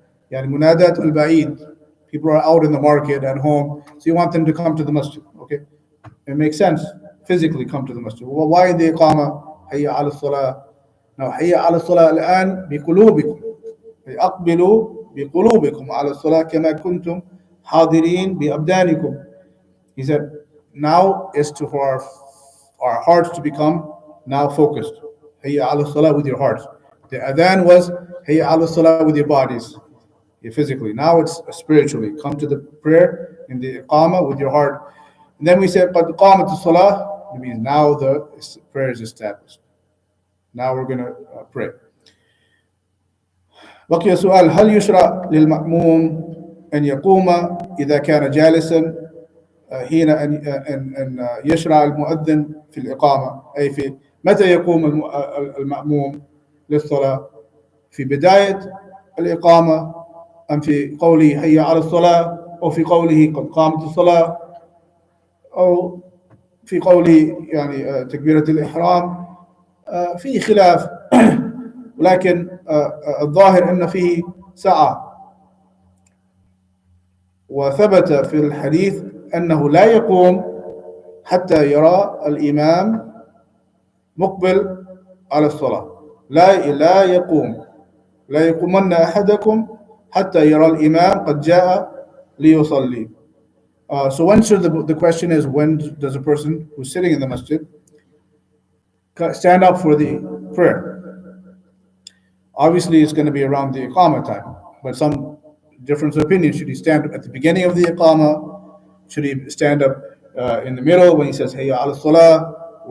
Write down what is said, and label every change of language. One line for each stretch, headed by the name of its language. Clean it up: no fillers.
Arabic: يعني منادات البعيد,
English: people are out in the market, at home, so you want them to come to the masjid. Okay, it makes sense, physically come to the masjid. Well, why the iqama hayya ala salah?
Arabic: Now hayya ala salah الآن بقلوبكم, أقبلوا بقلوبكم على الصلاة كما كنتم حاضرين بأبدانكم.
English: He said now is for our hearts to become now focused. Hayya ala salah with your hearts. The adhan was hayya ala salah with your bodies, physically. Now it's spiritually. Come to the prayer in the iqamah with your heart. And then we said, qad qamat salah, it means now the prayer is established. Now we're going to pray.
Arabic: بقي سؤال: هل يشرع للمأموم أن يقوم إذا كان جالسا حين أن يشرع المؤذن في الإقامة، أي في متى يقوم المأموم للصلاة؟ في بداية الإقامة أم في قوله حي على الصلاة، أو في قوله قد قامت الصلاة، أو في قوله يعني تكبيرة الإحرام؟ فيه خلاف، ولكن الظاهر أن فيه سعة. وثبت في الحديث أنه لا يقوم حتى يرى الإمام مقبل على الصلاة. لا يقوم، لا يقومن أحدكم حتى يرى الإمام قد جاء ليصلي.
English: So when should the question is, when does a person who's sitting in the masjid stand up for the prayer? Obviously, it's going to be around the iqamah time, but some difference of opinion. Should he stand at the beginning of the iqamah? Should he stand up in the middle when he says hayya ala salah?